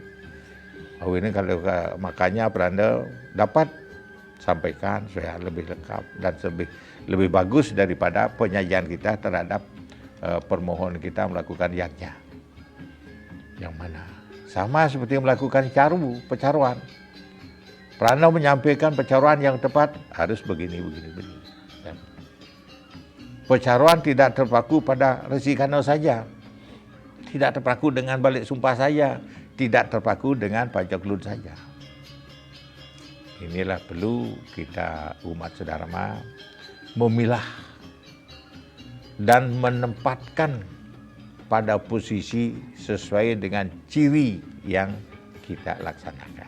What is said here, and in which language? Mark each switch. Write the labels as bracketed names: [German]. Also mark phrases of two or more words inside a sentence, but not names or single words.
[Indonesian] Oh ini kalau makanya Pranda dapat sampaikan supaya lebih lengkap dan lebih bagus daripada penyajian kita terhadap permohonan kita melakukan yatnya. Yang mana sama seperti melakukan pecaruan. Pranda menyampaikan pecaruan yang tepat harus begini. Pecaruan tidak terpaku pada Resi Kano saja, tidak terpaku dengan balik sumpah saja, tidak terpaku dengan pajak lun saja. Inilah perlu kita umat Sedharma memilah dan menempatkan pada posisi sesuai dengan ciri yang kita laksanakan.